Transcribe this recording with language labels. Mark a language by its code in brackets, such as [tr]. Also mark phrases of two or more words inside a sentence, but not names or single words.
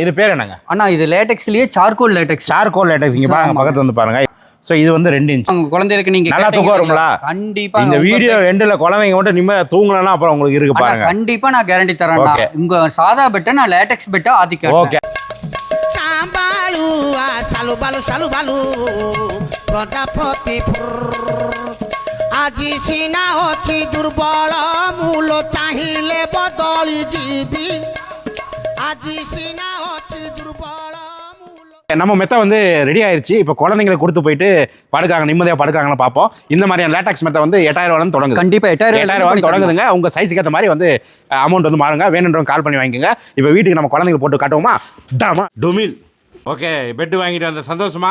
[ta] இது பேர் என்னங்க அண்ணா? இது லேட்டெக்ஸ்லயே சார்கோல் லேட்டெக்ஸ். இங்க பாருங்க, பக்கத்துல வந்து பாருங்க. ஸோ இது வந்து 2 இன்ச். உங்க குழந்தைகளுக்கு நீங்க நல்லா தூக்கம் வரும்ல? கண்டிப்பா. இந்த வீடியோ எண்டில் குழந்தைங்க மட்டும் நிம்மதியா தூங்கலன்னா அப்புறம் உங்களுக்கு இருக்கு பாருங்க. கண்டிப்பா நான் கேரண்டி தரேன். உங்க சாதா பெட்டை நான் லேட்டெக்ஸ் பெட்டா ஆதிக்க. ஓகே. [or] ଆଜି ସିନା ଅଛି ଦୁର୍ବଳ ମୂଳ ଚାହିଲେ ବଦଳି ଦିବି ଆଜି ସିନା ଅଛି ଦୁର୍ବଳ [ta] நம்ம மெத்த வந்து ரெடி ஆயிருச்சு. இப்போ குழந்தைங்களுக்கு கொடுத்து போயிட்டு படுக்காங்க, நிம்மதியாக படுக்காங்கன்னு பார்ப்போம். இந்த மாதிரியான லேட்டாக்ஸ் மெத்த வந்து 8000 ரூபாய் தொடங்குது. கண்டிப்பா 8000 ரூபாய் தொடங்குதுங்க. உங்க சைஸுக்கு ஏற்ற மாதிரி வந்து அமௌண்ட் வந்து மாறுங்க. வேணுன்றவங்க கால் பண்ணி வாங்கிக்கோங்க. இப்போ வீட்டுக்கு நம்ம குழந்தைங்க போட்டு காட்டுவோமா? டாமா டுமில். ஓகே, பெட்டு வாங்கிட்டு வந்த சந்தோஷமா?